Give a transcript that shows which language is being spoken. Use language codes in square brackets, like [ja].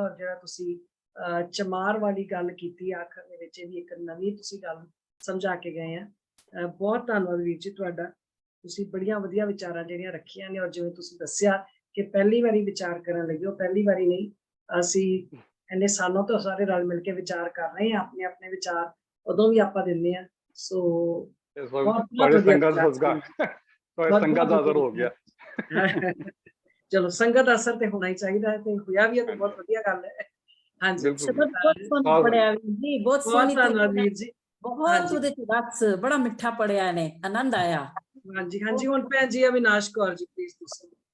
[pa] ਔਰ ਜਿਹੜਾ ਤੁਸੀਂ ਚਮਾਰ ਵਾਲੀ ਗੱਲ ਕੀਤੀ ਆਖਰ ਦੇ ਵਿੱਚ, ਇਹ ਵੀ ਇੱਕ ਨਵੀਂ ਤੁਸੀਂ ਗੱਲ ਸਮਝਾ ਕੇ ਗਏ ਆ। ਬਹੁਤ ਧੰਨਵਾਦ ਵੀਰ ਜੀ ਤੁਹਾਡਾ। ਤੁਸੀਂ ਬੜੀਆਂ ਵਧੀਆ ਵਿਚਾਰਾਂ ਜਿਹੜੀਆਂ ਰੱਖੀਆਂ ਨੇ। ਔਰ ਜਿਵੇਂ ਤੁਸੀਂ ਦੱਸਿਆ ਕਿ ਪਹਿਲੀ ਵਾਰੀ ਵਿਚਾਰ ਕਰਨ ਲੱਗੇ ਹੋ, ਪਹਿਲੀ ਵਾਰੀ ਨਹੀਂ, ਅਸੀਂ ਇੰਨੇ ਸਾਲਾਂ ਤੋਂ ਸਾਰੇ ਰਲ ਮਿਲ ਕੇ ਵਿਚਾਰ ਕਰ ਰਹੇ ਹਾਂ। ਆਪਣੇ ਆਪਣੇ ਵਿਚਾਰ ਉਦੋਂ ਵੀ ਆਪਾਂ ਦਿੰਦੇ ਹਾਂ। ਸੋ [hi] बड़े संगत बड़े संगत का असर हो गया। [pa] ਚਲੋ, ਸੰਗਤ ਦਾ ਅਸਰ ਤੇ ਹੋਣਾ ਹੀ ਚਾਹੀਦਾ ਹੈ, ਤੇ ਹੋਇਆ ਵੀ ਹੈ, ਤੇ ਬਹੁਤ ਵਧੀਆ ਗੱਲ ਹੈ। ਹਾਂਜੀ, ਸ਼ਬਦ ਬਹੁਤ ਸੋਹਣਾ ਪੜਿਆ ਵੀਰ ਜੀ, ਬਹੁਤ ਸੋਹਣੀ ਧੰਨਵਾਦ ਵੀਰ ਜੀ। ਬਹੁਤ ਉਹਦੇ ਚ ਰਸ ਬੜਾ ਮਿੱਠਾ ਪੜਿਆ ਨੇ, ਆਨੰਦ ਆਇਆ। ਹਾਂਜੀ ਹਾਂਜੀ, ਹੁਣ ਭੈਣ ਜੀ ਅਵਿਨਾਸ਼ ਕੌਰ ਜੀ ਪਲੀਜ਼ ਤੁਸੀਂ।